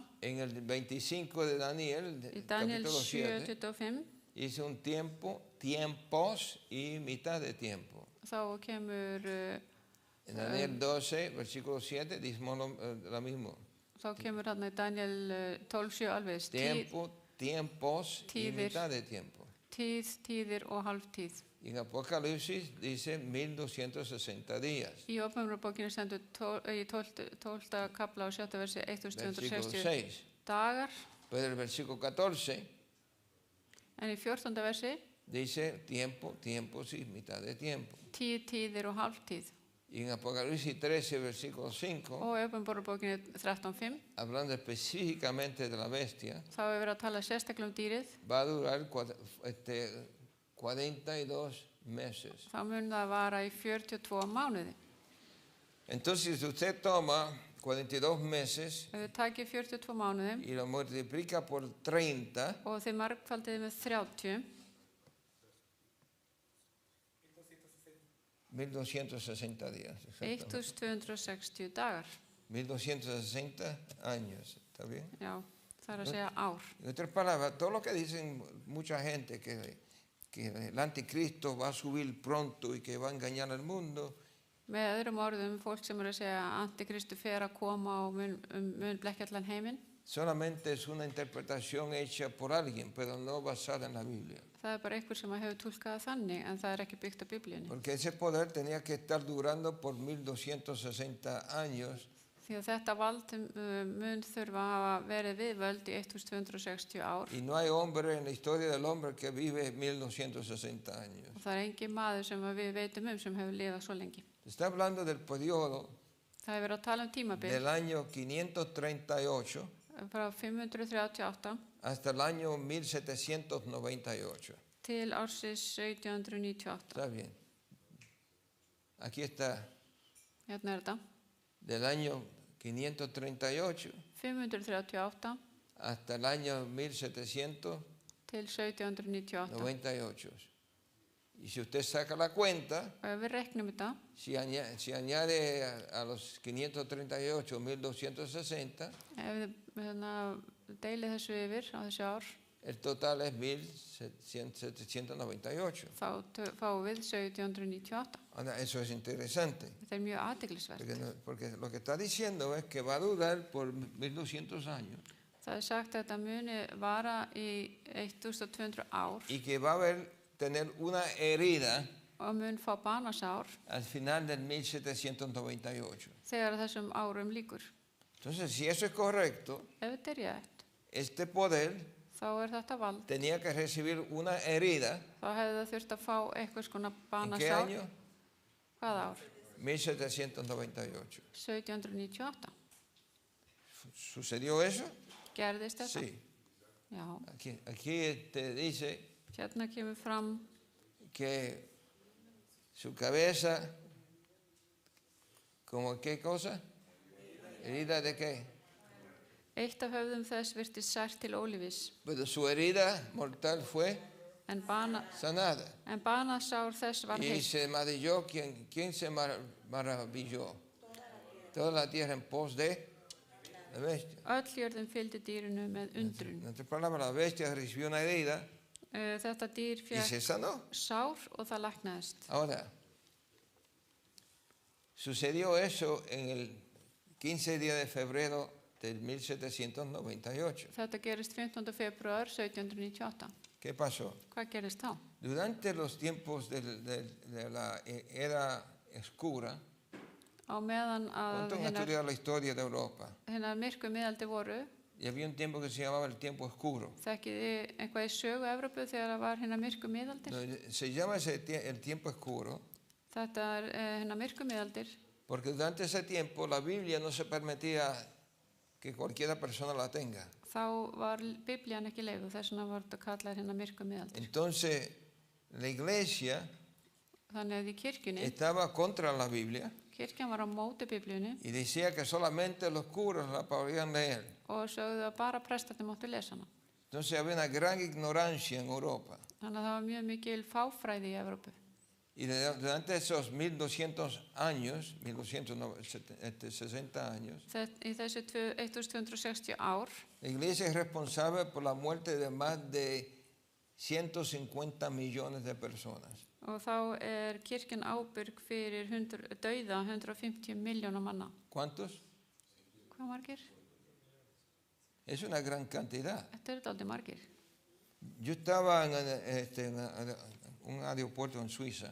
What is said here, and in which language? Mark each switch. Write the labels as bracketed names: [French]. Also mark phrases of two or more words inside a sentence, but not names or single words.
[Spanish] En el 25 de Daniel, [Icelandic] Í Daniel [Spanish] capítulo 7, 7:25 dice un tiempo, tiempos y mitad de tiempo. [Icelandic] þá kemur [Spanish] En Daniel 12, versículo 7, dice lo mismo. [Icelandic] þá kemur hann í Daniel 12:7 alveg [Spanish] Tiempo, tiempos y [Icelandic] Tíðir. [Spanish] mitad de tiempo. [Icelandic] tíðir og hálftíð. [Spanish] Y en Apocalipsis dice 1260 días. [Icelandic] Í Opinberunarbókinni stendur í 12. kafla og 7. versi [Spanish] Versículo 1260 6. [Icelandic] dagar, [Spanish] Pero el versículo 14 [Icelandic] en í 14. versi [Spanish] dice tiempo, tiempos y mitad de tiempo. [Icelandic] tíðir og hálftíð. [Spanish] Y en Apocalipsis 13, versículo 5, [Icelandic] Og í Uppenbararbókinni 13:5, [Spanish] hablando específicamente de la bestia, [Icelandic] þá er verið að tala sérstaklega um dýrið, [Spanish] va a durar 42 meses. [Icelandic] þá mun það vara í 42 mánuði. [Spanish] Entonces, si usted toma 42 meses [Icelandic] Ef þið takið 42 mánuði [Spanish] y lo multiplica por 30, [Icelandic] og þið margfaldiði með 30, [Spanish] 1260 días. exactamente. [Icelandic] 1260 dagar. [Spanish] 1260 años, ¿está bien? [Icelandic] Já, það er að segja ár. [Spanish] En otras palabras, todo lo que dicen mucha gente, que el anticristo va a subir pronto y que va a engañar al mundo, [Icelandic] Með öðrum orðum, fólk sem er að segja að Antikristu fer að koma og mun blekkja allan heiminn, [Spanish] solamente es una interpretación hecha por alguien, pero no basada en la Biblia. [Icelandic] það er bara einhver sem hefur túlkað þannig, en það er ekki byggt á Biblíunni. [Spanish] Porque ese poder tenía que estar durando por 1260 años, [Icelandic] Því að þetta vald mun þurfa að hafa verið við völd í 1260 ár [Spanish] y no hay hombre en la historia del hombre que vive 1260 años. [Icelandic] og það er engin maður sem við veitum sem hefur lifað svo lengi. [Spanish] Está hablando del periodo [Icelandic] Það hefur verið að tala um tímabil [Spanish] del año 538 [Icelandic] frá 538 [Spanish] hasta el año 1798. [Icelandic] til ársins 1798. [Spanish] Está bien. Aquí está, [Icelandic] Hérna er þetta. [Spanish] del año 538 [Icelandic] 538 [Spanish] hasta el año 1798. [Icelandic] til 1798. [Spanish] Y si usted saca la cuenta, [Icelandic] Og ef við reiknum þetta, [Spanish] si añade a los 538 1260, [Icelandic] ef við deilið þessu yfir á þessu ár, [Spanish] el total es 1798. [Icelandic] þá fáum við 1798. [Spanish] Ahora, eso es interesante, [Icelandic] Þetta er mjög athyglisvert. [Spanish] porque lo que está diciendo es que va a durar por 1200 años [Icelandic] Það er sagt að þetta muni vara í 1200 ár [Spanish] y que va a tener una herida [Icelandic] og mun fá banasár [Spanish] al final del 1798. [Icelandic] þegar þessum árum líkur. [Spanish] Entonces, si eso es correcto, [Icelandic] Ef þetta er rétt, [Spanish] este poder [Icelandic] þá er þetta vald. [Spanish] tenía que recibir una herida. [Icelandic] Þá hefði það þurft að fá eitthvað skona [Spanish] ¿En qué [Icelandic] banasár. [Spanish] año? [Icelandic] Hvaða ár? [Spanish] 1798. [Icelandic] 1798. [Spanish] ¿Sucedió eso? [Icelandic] Gerðist þetta? [Spanish] Sí. [Icelandic] Já. [Spanish] Aquí dice [Icelandic] Hérna kemur fram [Spanish] que su cabeza, ¿como qué cosa? ¿Herida de qué? [Icelandic] eitt af höfðum þess virtist sært til ólífis, [Spanish] Pero su herida mortal fue en sanada. [Icelandic] banasár þess var [Spanish] Y [Icelandic] heilt. [Spanish] se maravilló, ¿quién se maravilló? Toda la tierra en pos de la bestia. [Icelandic] Öll jörðin fylgdi dýrinu með undrun. [Spanish] En otras palabras, la bestia recibió una herida [Icelandic] Þetta dýr [Spanish] y se [Icelandic] fékk [Spanish] sanó. [Icelandic] sár og það læknaðist. [Spanish] Ahora, sucedió eso en el 15 día de febrero del 1798. [Icelandic] Þetta gerist 15. febrúar 1798. [Spanish] ¿Qué pasó? [Icelandic] Hvað gerist þá? [Spanish] Durante los tiempos de la era oscura, [Icelandic] Á meðan að [Spanish] ¿cuántos han estudiado la historia de Europa? [Icelandic] hinnar myrku miðaldi voru, [Spanish] Y había un tiempo que se llamaba el tiempo oscuro. [Icelandic] þekkiði eitthvað í sögu Evrópu þegar það var hinnar myrku miðaldir? [Spanish] No, se llama el tiempo oscuro [Icelandic] Þetta er hinnar myrku miðaldir, [Spanish] porque durante ese tiempo la Biblia no se permitía que cualquiera persona la tenga. [Icelandic] þá var Biblían ekki leyfuð, þess vegna var þetta kallað hinnar myrku miðaldir. [Spanish] Entonces, la iglesia [Icelandic] Þannig að í kirkjunni, [Spanish] estaba contra la Biblia [Icelandic] kirkjan var á móti Biblíunni [Spanish] y decía que solamente los curas la podían leer. [Icelandic] og sögðu að bara prestarnir máttu lesa hana. [Spanish] Entonces había una gran ignorancia en Europa. [Icelandic] Þannig að það var mjög mikil fáfræði í Evrópu. [Spanish] Y durante esos 1200 años, 1260 años, [Icelandic] Í þessu 1260 ár, [Spanish] la iglesia es responsable por la muerte de más de 150 millones de personas. [Icelandic] og þá er kirkjan ábyrg fyrir dauða 150 milljóna manna. [Spanish] ¿Cuántos? [Icelandic] Hvað margir? [Spanish] Es una gran cantidad. [Icelandic] Þetta eru dálítið margir. [Spanish] Yo estaba en un aeropuerto en Suiza,